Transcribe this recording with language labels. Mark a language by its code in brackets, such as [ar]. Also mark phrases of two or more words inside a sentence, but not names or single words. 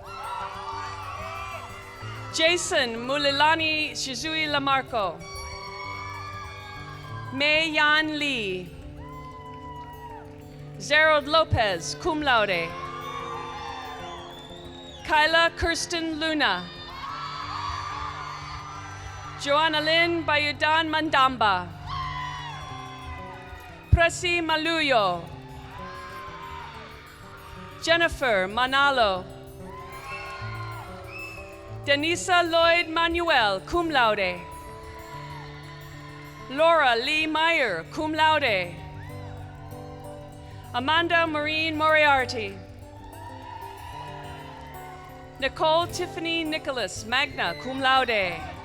[en] Jason Mulilani Shizui Lamarco. Mei Yan Lee. Zerold Lopez, [la] cum laude. [en] Kyla Kirsten Luna. Joanna Lynn Bayudan Mandamba. Presi Maluyo. Jennifer Manalo. Denisa Lloyd Manuel, [la] cum laude. [en] Laura Lee Meyer, [la] cum laude. [en] Amanda Maureen Moriarty. Nicole Tiffany Nicholas, [la] magna, cum laude.